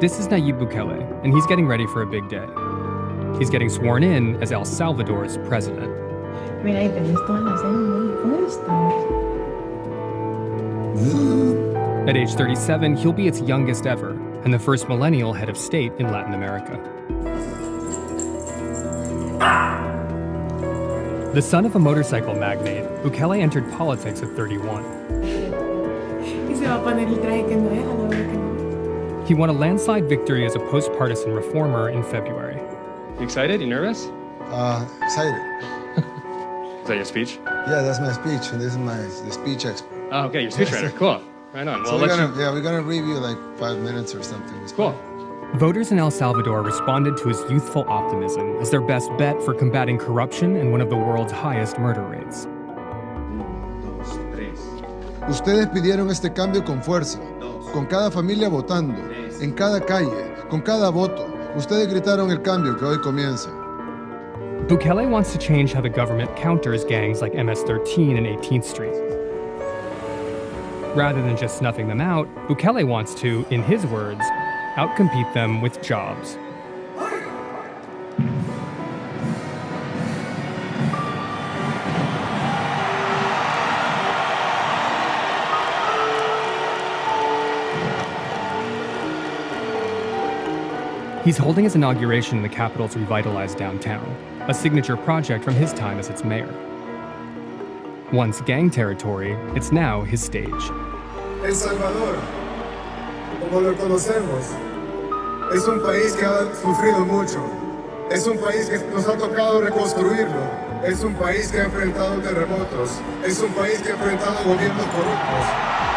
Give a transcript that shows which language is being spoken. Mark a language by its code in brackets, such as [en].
[en] This is Nayib Bukele, and he's getting ready for a big day. He's getting sworn in as El Salvador's president. [es] Mira, ahí tenés todas las muy puestas. [en] At age 37, he'll be its youngest ever, and the first millennial head of state in Latin America. The son of a motorcycle magnate, Bukele entered politics at 31. [es] Y se va a poner el traje que no es, a la hora que no es. [en] He won a landslide victory as a post-partisan reformer in February. You excited? You nervous? Excited. Is that your speech? Yeah, that's my speech, and this is the speech expert. Oh, okay, your speechwriter. Cool. Right on. So we're gonna review like 5 minutes or something. It's Cool. Voters in El Salvador responded to his youthful optimism as their best bet for combating corruption and one of the world's highest murder rates. [es] Ustedes pidieron este cambio con fuerza, con cada familia votando, en cada calle, con cada voto. Ustedes gritaron el cambio que hoy comienza. [en] Bukele wants to change how the government counters gangs like MS-13 and 18th Street. Rather than just snuffing them out, Bukele wants to, in his words, outcompete them with jobs. He's holding his inauguration in the capital's revitalized downtown, a signature project from his time as its mayor. Once gang territory, it's now his stage. [es] El Salvador, como lo conocemos, es un país que ha sufrido mucho. Es un país que nos ha tocado reconstruirlo. Es un país que ha enfrentado terremotos. Es un país que ha enfrentado gobiernos corruptos.